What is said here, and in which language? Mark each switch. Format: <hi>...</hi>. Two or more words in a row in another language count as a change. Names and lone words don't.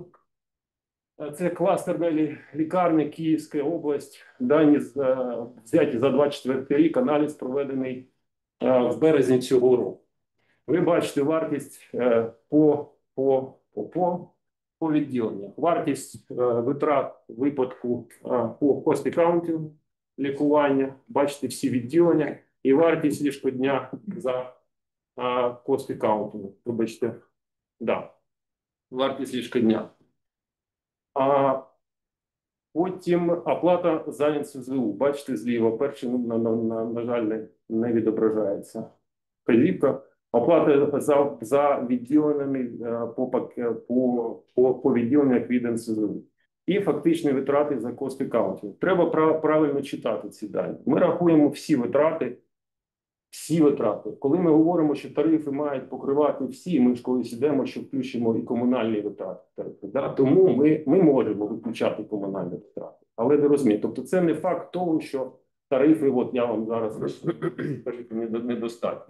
<uk>Це кластерна лікарня, Київська область, дані взяті за 24 рік, аналіз проведений в березні цього року. Ви бачите вартість по відділеннях. Вартість витрат випадку по</uk> <en>cost accounting</en> <uk>лікування, бачите всі відділення, і вартість ліжкодня за</uk> <en>cost accounting.</en> <uk>Вибачте, вартість ліжкодня. Потім оплата за НСЗУ. Бачите зліва, перший, на жаль, не відображається. Вказівка. Оплата за відділеннями по відділеннях від НСЗУ. І фактичні витрати за</uk> <en>cost accounting.</en> <uk>Треба правильно читати ці дані. Ми рахуємо всі витрати всі витрати. Коли ми говоримо, що тарифи мають покривати всі, ми ж колись йдемо, що включимо і комунальні витрати. Да? Тому ми можемо виключати комунальні витрати. Але не розумієте, тобто це не факт того, що тарифи, от я вам зараз скажу, недостатні.</uk>